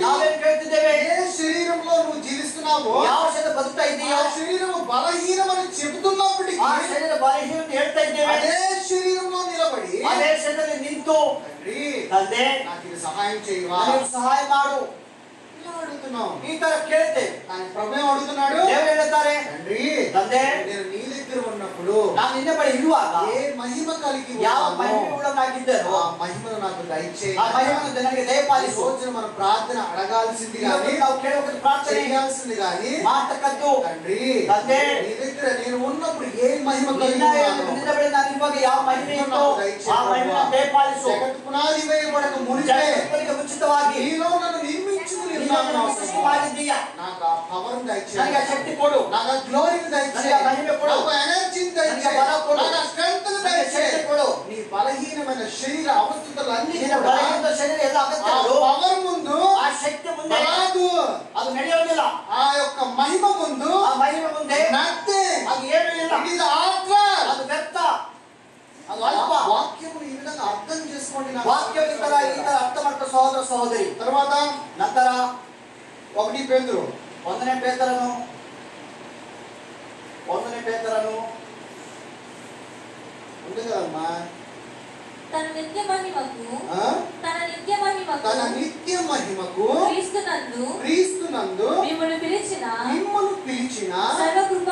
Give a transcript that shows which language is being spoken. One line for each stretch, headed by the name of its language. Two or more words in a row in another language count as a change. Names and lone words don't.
Kannada: ನಾವೇನು ಕೇಳ್ತಿದ್ದೇವೆ?
Telugu: ఏ శరీరంలో నువ్వు జీవిస్తున్నావో
Kannada: ಯಾವ ಶರೀರ ಬದುಕ್ತಾ
Telugu: ఆ
Kannada: ಇದೆಯೋ
Telugu: శరీరం బలహీనమని చెబుతున్నప్పటికీ
Kannada: ಆ ಶರೀರ ಬಲಹೀನ ಹೇಳ್ತಾ ಇದ್ದೇವೆ.
Telugu: అదే శరీరంలో నిలబడి
Kannada: ಅದೇ ಶರೀರದಲ್ಲಿ ನಿಂತು,
Telugu: తండ్రి
Kannada: ತಂದೆ
Telugu: నాకు ఇది సహాయం చేయవా
Kannada: ನನಗೆ ಸಹಾಯ ಮಾಡು,
Telugu: ఇలా అడుగుతున్నాం.
Kannada: ಈ ತರ ಕೇಳ್ತೇವೆ.
Telugu: కానీ ప్రభు ఏం అడుగుతున్నాడు?
Kannada: ದೇವರು ಹೇಳ್ತಾರೆ,
Telugu: తండ్రి
Kannada: ತಂದೆ
Telugu: నేను నీ దగ్గర ఉన్నప్పుడు
Kannada: ನಾನು ನಿನ್ನ ಬಳಿ ಇರುವಾಗ
Telugu: ఏ మహిమ కలిగి
Kannada: ಯಾವ
Telugu: ఉన్నానో
Kannada: ಮಹಿಮೆ ಉಳ್ಳವನಾಗಿದ್ದೆನೋ
Telugu: ఆ మహిమను నాకు దయచేయి.
Kannada: ಆ మహిಮೆಯನ್ನು ನನಗೆ
Telugu: ఈ
Kannada: ದಯಪಾಲಿಸು.
Telugu: రోజున మనం ప్రార్థన అడగాల్సింది
Kannada: ಇವತ್ತು
Telugu: కానీ
Kannada: ನಾವು ಕೇಳಬೇಕು, ಪ್ರಾರ್ಥನೆ
Telugu: చేయాల్సింది కానీ
Kannada: ಮಾಡ್ತಕ್ಕದ್ದು,
Telugu: తండ్రి
Kannada: ತಂದೆ
Telugu: నీ దగ్గర నేను ఉన్నప్పుడు ఏ మహిమ కలిగి
Kannada: ನಿನ್ನ
Telugu: ఉన్నానో
Kannada: ಬಳಿ ನಾನು ಇರುವಾಗ ಯಾವ ಮಹಿಮೆ ಇತ್ತು ಆ ಮಹಿಮೆಯನ್ನು ದಯಪಾಲಿಸು.
Telugu: జగత్ పునాది వేయబడక మునిపే
Kannada: ಜಗತ್ತಿಗೆ ಮುಂಚಿತವಾಗಿ
Telugu: నీలో నన్ను నిర్మించుకుని
Kannada: ನಿನ್ನನ್ನು ಸೃಷ್ಟಿ ಮಾಡಿದ್ದೀಯಾ.
Telugu: నాకు ఆ పవర్ దయచేయి,
Kannada: ನನಗೆ ಆ ಶಕ್ತಿ ಕೊಡು,
Telugu: నాకు ఆ గ్లోరీని
Kannada: ನನಗೆ
Telugu: దయచేయి,
Kannada: ಆ ಮಹಿಮೆ ಕೊಡು,
Telugu: నాకు ఆ ఎనర్జీని
Kannada: ನನಗೆ
Telugu: దయచేయి,
Kannada: ಬಲ ಕೊಡು,
Telugu: నాకు ఆ స్ట్రెంగ్త్
Kannada: ನನಗೆ
Telugu: దయచేయి.
Kannada: ಶಕ್ತಿ ಕೊಡು.
Telugu: నీ బలహీనమైన శరీర అవస్థలన్నీ
Kannada: ನಿನ್ನ
Telugu: కూడా
Kannada: ಬಲಹೀನ ಶರೀರ ಎಲ್ಲ
Telugu: ఆ
Kannada: ಅಗತ್ಯಗಳು
Telugu: పవర్ ముందు
Kannada: ಆ ಶಕ್ತಿ ಮುಂದೆ
Telugu: రాదు.
Kannada: ಅದು ನಡೆಯೋದಿಲ್ಲ.
Telugu: ఆ యొక్క మహిమ ముందు
Kannada: ಆ ಮಹಿಮೆ ಮುಂದೆ
Telugu: nothing.
Kannada: ಅದು ಏನೂ ಇಲ್ಲ,
English: It is artwork.
Kannada: ಅದು ವ್ಯರ್ಥ, ಅದು ಅಲ್ಪ.
Telugu: వాక్యము ఈ విధంగా అర్థం చేసుకోండి. నా
Kannada: ವಾಕ್ಯ ಈ ತರ ಅರ್ಥ ಮಾಡ್ಕೋ ಸಹೋದರ ಸಹೋದರಿ.
Telugu: తర్వాత
Kannada: ನಂತರ
Telugu: 1 పేతురు
Kannada: ಒಂದನೇ ಪೇತ್ರನು
Telugu: ఉంది కదమ్మా. తన నిత్య మహిమకు ఆ? తన నిత్య మహిమకు తన నిత్య మహిమకు క్రీస్తునందు క్రీస్తునందు మిమ్మల్ని పిలిచిన మిమ్మల్ని పిలిచిన